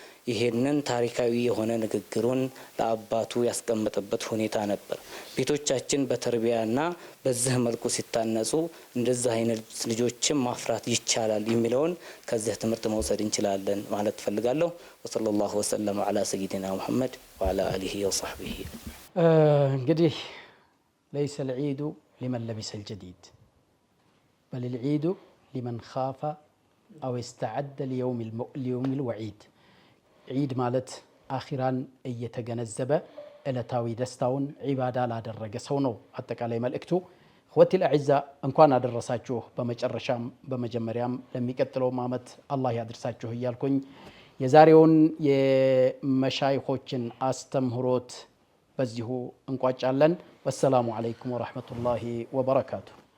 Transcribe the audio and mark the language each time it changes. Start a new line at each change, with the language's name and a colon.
Amharic: ይሄንን ታሪካዊ የሆነ ንግግሩን ለአባቱ ያስቀመጠበት ሁኔታ ነበር። ቤቶቻችን በተርቢያና በዚህ መልኩ ሲታነጹ እንደዚህ አይነት ልጆችን ማፍራት ይቻላል የሚለውን ከዚህ ትምህርት መውሰድ እንችላለን ማለት ፈልጋለሁ። ወሰለላሁ ወሰለም ዐላ ሰይዲና ሙሐመድ ወዐላ አሊሂ ወሰህቢሂ። እንግዲህ
Arabic: ليس العيد لمن لبس الجديد بل العيد لمن خاف أو استعد ليوم الوعيد. عيد مالت آخران
Amharic: እየተገነዘበ ዕለታዊ ደስታውን ዒባዳ ላደረገ ሰው ነው አጠቃላይ መልእክቱ። እኽወቲ አልአዕዛ እንኳን አደረሳችሁ። በመጨረሻም በመጀመሪያም ለሚቀጥለው ዓመት አላህ ያድርሳችሁ እያልኩኝ የዛሬውን የመሻይኾችን አስተምህሮት በዚሁ እንቋጫለን። ወሰላሙ አለይኩም ወራህመቱላሂ ወበረካቱ።